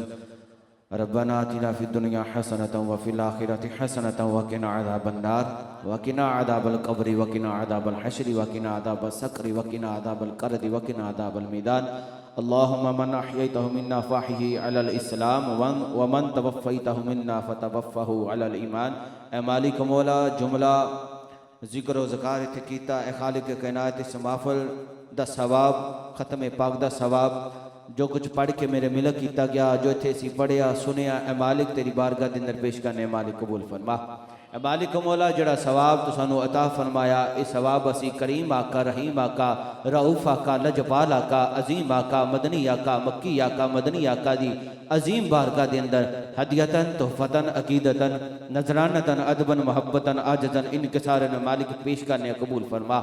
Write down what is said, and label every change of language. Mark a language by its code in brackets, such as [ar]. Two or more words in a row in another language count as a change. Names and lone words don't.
[ar] ربنا آتنا في الدنيا حسنة وفي الآخرة حسنة وقنا عذاب النار وقنا عذاب القبر وقنا عذاب الحشر وقنا عذاب السقر وقنا عذاب القرد وقنا عذاب الميدان. اللهم من أحييته منا فأحيه على الإسلام ومن توفيته منا فتوفه على الإيمان. [pa] اے مالک مولا جملہ ذکر و اذکار ایتھے کیتا اے خالق کائنات اس محفل دا ثواب ختم پاک دا ثواب جو کچھ پڑھ کے میرے ملک کیا گیا جو ایتھے اسیں پڑھیا سنیا اے مالک تیری بارگاہ دے اندر پیش کرنے مالک قبول فرما. اے مالک مولا جیڑا ثواب تو سانوں عطا فرمایا یہ ثواب اسیں کریم آقا رحیم آقا رؤف آقا لجپال آقا عظیم آقا مدنی آقا مکی آقا مدنی آقا دی عظیم بارگاہ دے اندر ہدیتاً تحفتاً عقیدتاً نذرانتاً ادباً محبتاً عاجزتاً انکساراً مالک پیش کرنے قبول فرما.